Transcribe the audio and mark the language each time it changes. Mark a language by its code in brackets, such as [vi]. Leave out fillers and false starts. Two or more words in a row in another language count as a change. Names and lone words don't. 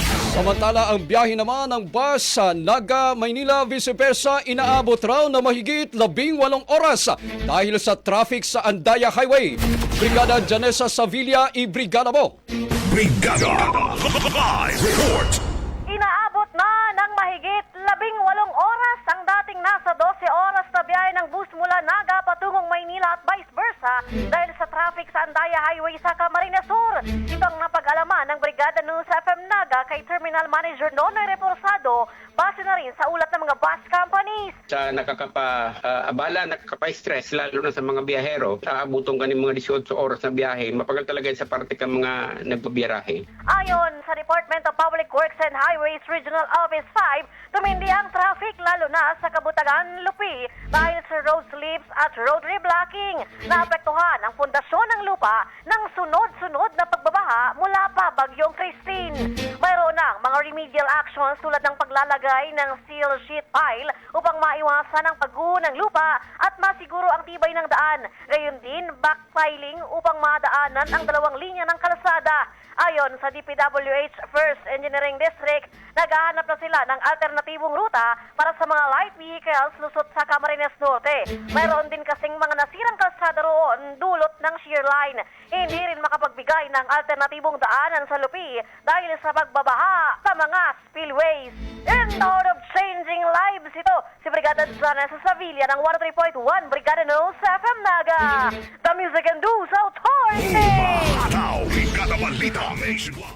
[tl] Samantala, ang biyahe naman ng bus sa Naga, Maynila, [en] vice versa, [tl] inaabot raw na mahigit 18 oras dahil sa traffic sa Andaya Highway. Brigada Janessa Sevilla, i-brigada mo! Brigada Live Report. Inaabot na ng mahigit 18 oras ang dating nasa 12 oras na biyahe ng bus mula Naga patungong Maynila at [en] vice versa [tl] dahil sa traffic sa Andaya Highway sa Camarines Sur. Ito ang napag-alaman ng Brigada News FM Naga kay [en] Terminal Manager [tl] Nonoy Reporsado base na rin sa ulat ng mga [en] bus companies. [bik] Sa nakakapa-abala, nakakapa-stress, lalo na sa mga biyahero, aabutong ka ng mga 18 oras na biyahe, mapagal talaga sa parte ka mga nagbabiyahe. [tl] Ayon sa Department of Public Works and Highways Regional Office 5, tumindi ang traffic lalo na sa Kabutagan, Lupi dahil sa [en] road slips [tl] at [en] road reblocking. [tl] Naapektuhan ang pundasyon ng lupa ng sunod-sunod na pagbabaha mula pa Bagyong Christine. Mayroon ng mga [en] remedial actions [tl] tulad ng paglalagay ng [en] seal sheet pile [tl] upang maiwasan ang pagguho ng lupa at masiguro ang tibay ng daan. Gayon din, backfiling upang madaanan ang dalawang linya ng kalsada. Ayon sa DPWH First Engineering District, naghahanap na sila ng alternatibong ruta para sa mga [en] light vehicles [tl] lusot sa Camarines Norte. Mayroon din kasing mga nasirang kalsada roon dulot ng [en] shear line. [tl] Hindi rin makapagbigay ng alternatibong daanan sa Lupi dahil sa pagbabaha sa mga spillways. [en] In thought of changing lives, [tl] ito si Brigada Janessa Sevilla ng 103.1 Brigada News FM Naga, [en] the Music and News Authority! [tl] Ataw, Brigada Balita Nationwide.